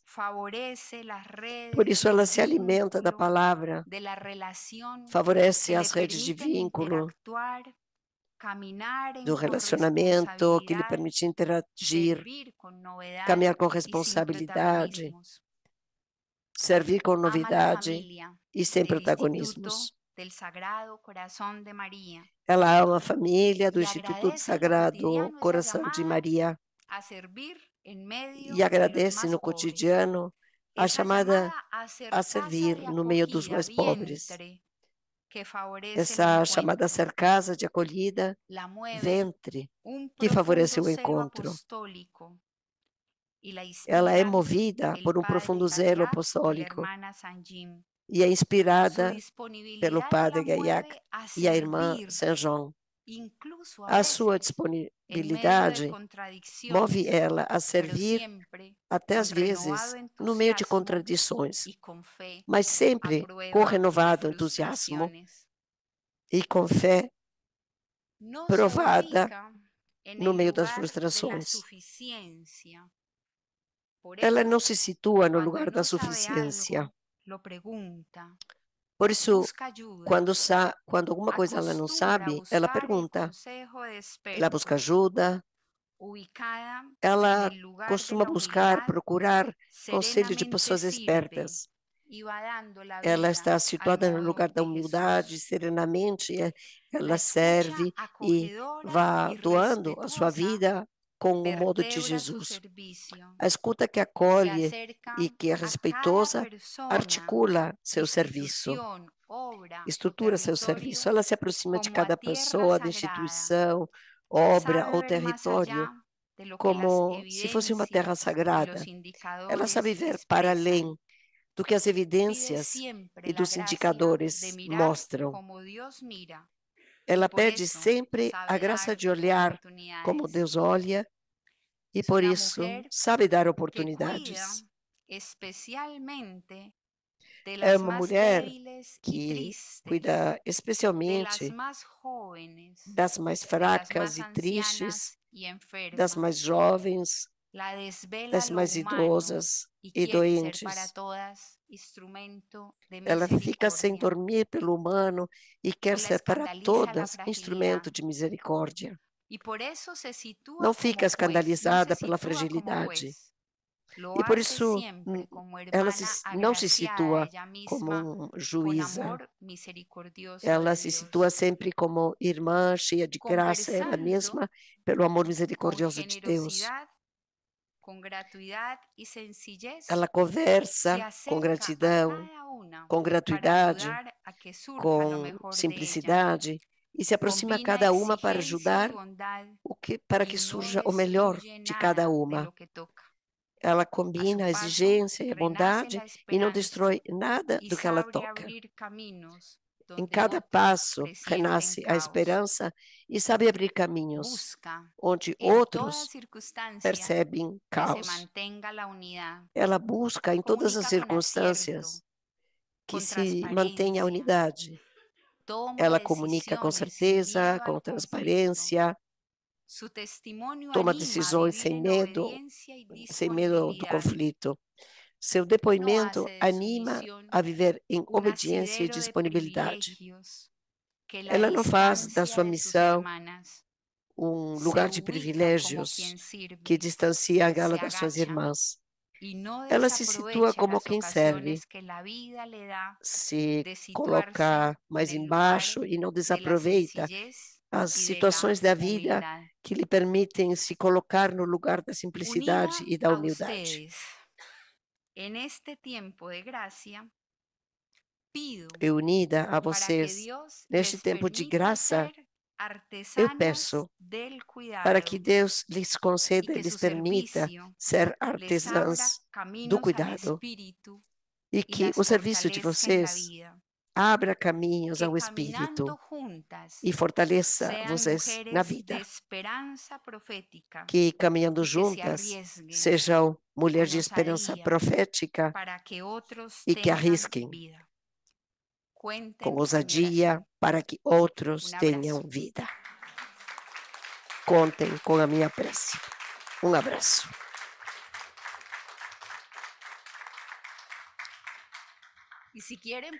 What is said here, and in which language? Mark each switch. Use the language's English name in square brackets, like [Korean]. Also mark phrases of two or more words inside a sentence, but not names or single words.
[Portuguese] Por isso ela se alimenta da palavra, favorece as redes de vínculo, do relacionamento que lhe permite interagir, caminhar com responsabilidade, servir com novidade e sem [Spanish] del [Portuguese] protagonismos. [Spanish] Instituto del Sagrado Corazón de María [Portuguese] Ela ama a família do [Spanish] y [Portuguese] Instituto do [Spanish] agradece en lo [Portuguese] Sagrado [Spanish] cotidiano esa [Portuguese] Coração de [Spanish] llamada [Portuguese] Maria [Spanish] a servir en medio [Portuguese] e [Spanish] de los [Portuguese] agradece [Spanish] más [Portuguese] no [Spanish] pobres. [Portuguese] cotidiano a [Spanish] Esa [Portuguese] chamada [Spanish] llamada a ser [Portuguese] a [Spanish] casa [Portuguese] servir [Spanish] de [Portuguese] no meio dos [Spanish] acogida, [Portuguese] mais pobres. [Spanish] vientre, que favorece el [Portuguese] Essa chamada a [Spanish] encuentro. [Portuguese] ser casa de acolhida, [Spanish] La mueve [Portuguese] ventre, [Spanish] un [Portuguese] que favorece [Spanish] profundo [Portuguese] o [Spanish] celo [Portuguese] encontro. [Spanish] apostólico y la [Portuguese] Ela é [Spanish] inspiran [Portuguese] movida [Spanish] el [Portuguese] por um [Spanish] padre [Portuguese] profundo zelo [Spanish] Gaillac y la [Portuguese] apostólico [Spanish] hermana Saint-Jean. [Portuguese] e é [Spanish] Su [Portuguese] inspirada pelo [Spanish] disponibilidad [Portuguese] padre [Spanish] la [Portuguese] Gaillac [Spanish] mueve a [Portuguese] e a irmã [Spanish] servir, [Portuguese] Saint-Jean. [Spanish] incluso a [Portuguese] A sua [Spanish] veces en medio de [Portuguese] disponibilidade move [Spanish] contradicciones, [Portuguese] ela a [Spanish] pero [Portuguese] servir [Spanish] siempre [Portuguese] até às [Spanish] con [Portuguese] vezes [Spanish] renovado [Portuguese] no meio de [Spanish] entusiasmo [Portuguese] contradições, [Spanish] y con fe [Portuguese] mas [Spanish] a [Portuguese] sempre com [Spanish] prueba de [Portuguese] renovado entusiasmo [Spanish] frustraciones. [Portuguese] e com fé [Spanish] No se [Portuguese] provada [Spanish] ubica en [Portuguese] no [Spanish] el [Portuguese] meio das [Spanish] lugar de la [Portuguese] frustrações. [Spanish] suficiencia. Por [Portuguese] Ela [Spanish] eso, [Portuguese] não se situa no [Spanish] cuando [Portuguese] lugar da [Spanish] no sabe [Portuguese] suficiência. [Spanish] algo, lo pregunta, [Portuguese] Por isso, [Spanish] busca ayuda, [Portuguese] quando alguma coisa ela não [Spanish] acostumbra a [Portuguese] sabe, ela [Spanish] buscar el [Portuguese] pergunta, [Spanish] consejo de [Portuguese] ela busca [Spanish] expertos, [Portuguese] ajuda, [Spanish] ubicada en [Portuguese] ela [Spanish] el lugar de [Portuguese] costuma [Spanish] la [Portuguese] buscar, [Spanish] humildad, [Portuguese] procurar conselho de [Spanish] serenamente [Portuguese] pessoas [Spanish] sirve [Portuguese] espertas. [Spanish] y va dando la [Portuguese] Ela [Spanish] vida [Portuguese] está [Spanish] al [Portuguese] situada no lugar [Spanish] modo [Portuguese] da [Spanish] de [Portuguese] humildade, [Spanish] Jesús. [Portuguese] serenamente, [Spanish] La [Portuguese] ela [Spanish] escucha [Portuguese] serve e [Spanish] acogedora [Portuguese] vai [Spanish] y [Portuguese] doando a sua [Spanish] respetuosa [Portuguese] vida com o modo de [Spanish] vertebra su [Portuguese] Jesus. [Spanish] servicio. [Portuguese] A escuta que [Spanish] Se [Portuguese] acolhe [Spanish] acerca [Portuguese] e que é [Spanish] a cada [Portuguese] respeitosa [Spanish] persona, [Portuguese] articula seu serviço, [Spanish] institución, obra o [Portuguese] estrutura seu [Spanish] territorio [Portuguese] serviço. Ela se aproxima de [Spanish] como a [Portuguese] cada [Spanish] tierra [Portuguese] pessoa, da [Spanish] sagrada. [Portuguese] instituição, obra [Spanish] Sabe [Portuguese] ou [Spanish] ver más [Portuguese] território, [Spanish] allá de lo que las [Portuguese] como se fosse uma terra [Spanish] evidencias y los [Portuguese] sagrada. Ela sabe [Spanish] indicadores [Portuguese] ver para [Spanish] expresan. [Portuguese] além do que as [Spanish] Pide [Portuguese] evidências [Spanish] siempre [Portuguese] e [Spanish] la [Portuguese] dos [Spanish] gracia de [Portuguese] indicadores [Spanish] mirar [Portuguese] mostram. [Spanish] como Dios mira y [Portuguese] Ela [Spanish] por [Portuguese] pede [Spanish] eso [Portuguese] sempre a [Spanish] sabe [Portuguese] graça [Spanish] dar [Portuguese] de olhar como [Spanish] oportunidades. [Portuguese] Deus olha e [Spanish] Es [Portuguese] por [Spanish] una [Portuguese] isso [Spanish] mujer [Portuguese] sabe dar [Spanish] que cuida [Portuguese] oportunidades. [Spanish] especialmente de [Portuguese] É [Spanish] las [Portuguese] uma [Spanish] más [Portuguese] mulher [Spanish] débiles y [Portuguese] que [Spanish] tristes, [Portuguese] cuida [Spanish] de las [Portuguese] especialmente [Spanish] más jóvenes, [Portuguese] das mais [Spanish] de las [Portuguese] fracas [Spanish] más [Portuguese] e tristes, [Spanish] ancianas y [Portuguese] das [Spanish] enfermas. [Portuguese] mais jovens, [Spanish] La desvela [Portuguese] das [Spanish] lo [Portuguese] mais [Spanish] humano [Portuguese] idosas [Spanish] y [Portuguese] e [Spanish] quiere ser para [Portuguese] doentes. [Spanish] todas instrumento de [Portuguese] Ela fica sem [Spanish] misericordia. [Portuguese] dormir pelo humano e quer [Spanish] No la [Portuguese] ser para [Spanish] escandaliza la [Portuguese] todas [Spanish] fragilidad [Portuguese] instrumento de misericórdia. [Spanish] y por eso se [Portuguese] Não [Spanish] sitúa [Portuguese] fica [Spanish] como juez, no se [Portuguese] escandalizada pela [Spanish] sitúa como [Portuguese] fragilidade. [Spanish] juez. Lo [Portuguese] E por [Spanish] hace [Portuguese] isso [Spanish] siempre como [Portuguese] ela [Spanish] hermana [Portuguese] não se [Spanish] agraciada a [Portuguese] situa [Spanish] ella [Portuguese] como [Spanish] misma con [Portuguese] juíza. [Spanish] amor misericordioso [Portuguese] Ela [Spanish] de [Portuguese] se situa [Spanish] Dios. [Portuguese] sempre como irmã cheia de graça, ela [Spanish] Conversando [Portuguese] mesma, pelo amor [Spanish] con [Portuguese] misericordioso de Deus. [Spanish] generosidad, con gratuidad y sencillez, [Portuguese] Ela [Spanish] se [Portuguese] conversa com [Spanish] acerca a [Portuguese] gratidão, [Spanish] cada una [Portuguese] com [Spanish] para [Portuguese] gratuidade, [Spanish] ayudar a que surja lo [Portuguese] com [Spanish] mejor de ella. [Portuguese] simplicidade e se aproxima a [Spanish] Combina [Portuguese] cada uma para [Spanish] exigencia y [Portuguese] ajudar [Spanish] bondad [Portuguese] para [Spanish] y [Portuguese] que [Spanish] no [Portuguese] surja o melhor [Spanish] destruye [Portuguese] de cada [Spanish] nada de [Portuguese] uma. [Spanish] lo que toca. [Portuguese] Ela [Spanish] A su [Portuguese] combina a [Spanish] paso, [Portuguese] exigência e a [Spanish] renace [Portuguese] bondade [Spanish] la [Portuguese] e não [Spanish] esperanza [Portuguese] destrói nada [Spanish] y [Portuguese] do que ela [Spanish] sabe [Portuguese] toca. [Spanish] abrir caminos [Portuguese] Em [Spanish] donde [Portuguese] cada [Spanish] otros [Portuguese] passo [Spanish] presienten [Portuguese] renasce a [Spanish] caos. [Portuguese] esperança e sabe abrir caminhos [Spanish] Busca [Portuguese] onde [Spanish] en toda [Portuguese] outros [Spanish] circunstancia [Portuguese] percebem [Spanish] que se [Portuguese] caos. [Spanish] mantenga la unidad. [Portuguese] Ela busca em todas as [Spanish] Comunica con acierto, [Portuguese] circunstâncias que [Spanish] con [Portuguese] se mantenha a [Spanish] transparencia. [Portuguese] unidade. [Spanish] Toma [Portuguese] Ela comunica com [Spanish] decisiones sin [Portuguese] certeza, [Spanish] miedo [Portuguese] com [Spanish] al conflicto. [Portuguese] transparência, [Spanish] Su testimonio [Portuguese] toma [Spanish] anima a [Portuguese] decisões [Spanish] vivir en obediencia y [Portuguese] sem medo do [Spanish] disponibilidad. [Portuguese] Seu [Spanish] No hace [Portuguese] depoimento [Spanish] de su [Portuguese] anima [Spanish] misión [Portuguese] a viver em [Spanish] un [Portuguese] obediência e [Spanish] asidero de [Portuguese] disponibilidade. [Spanish] privilegios que la [Portuguese] Ela não faz da [Spanish] distancia [Portuguese] sua [Spanish] de sus [Portuguese] missão [Spanish] hermanas. [Portuguese] lugar [Spanish] Se [Portuguese] de [Spanish] ubica como [Portuguese] privilégios [Spanish] quien [Portuguese] que [Spanish] sirve, [Portuguese] distancia [Spanish] se [Portuguese] ela das suas [Spanish] agacha [Portuguese] irmãs. [Spanish] y no [Portuguese] Ela se situa [Spanish] desaprovecha [Portuguese] como [Spanish] las [Portuguese] quem serve, [Spanish] ocasiones que la vida le da [Portuguese] se [Spanish] de situarse [Portuguese] coloca [Spanish] en [Portuguese] mais [Spanish] el lugar [Portuguese] embaixo e não [Spanish] de la [Portuguese] desaproveita [Spanish] sencillez [Portuguese] as [Spanish] y de la [Portuguese] situações da vida [Spanish] humildad. [Portuguese] que lhe permitem se colocar no lugar da [Spanish] Unida [Portuguese] simplicidade e da [Spanish] a [Portuguese] humildade. [Spanish] ustedes en este tiempo de gracia, pido [Portuguese] E unida a [Spanish] para que [Portuguese] vocês, [Spanish] Dios [Portuguese] neste [Spanish] les [Portuguese] tempo de [Spanish] permita [Portuguese] graça, [Spanish] ser [Portuguese] eu [Spanish] artesanas [Portuguese] peço [Spanish] del [Portuguese] para que [Spanish] cuidado [Portuguese] Deus lhes [Spanish] y [Portuguese] conceda e [Spanish] que [Portuguese] lhes [Spanish] su [Portuguese] permita [Spanish] servicio [Portuguese] ser [Spanish] les abra [Portuguese] artesãs do [Spanish] caminos al [Portuguese] cuidado [Spanish] espíritu [Portuguese] e [Spanish] y [Portuguese] que [Spanish] las [Portuguese] o serviço de [Spanish] fortalezca en la [Portuguese] vocês [Spanish] vida. [Portuguese] abra caminhos [Spanish] Que [Portuguese] ao Espírito [Spanish] caminando juntas [Portuguese] e fortaleça [Spanish] sean [Portuguese] vocês na [Spanish] mujeres de [Portuguese] vida. [Spanish] esperanza profética [Portuguese] Que caminhando [Spanish] y que se [Portuguese] juntas [Spanish] arriesguen [Portuguese] sejam mulheres [Spanish] con [Portuguese] de esperança [Spanish] osadía [Portuguese] profética [Spanish] para que otros [Portuguese] e que [Spanish] tengan [Portuguese] arrisquem [Spanish] vida. [Portuguese] com [Spanish] Cuenten con mi [Portuguese] ousadia [Spanish] oración. [Portuguese] para que outros [Spanish] Un [Portuguese] tenham [Spanish] abrazo. [Portuguese] vida. Contem com a minha prece. Um abraço. [Spanish] Y si quieren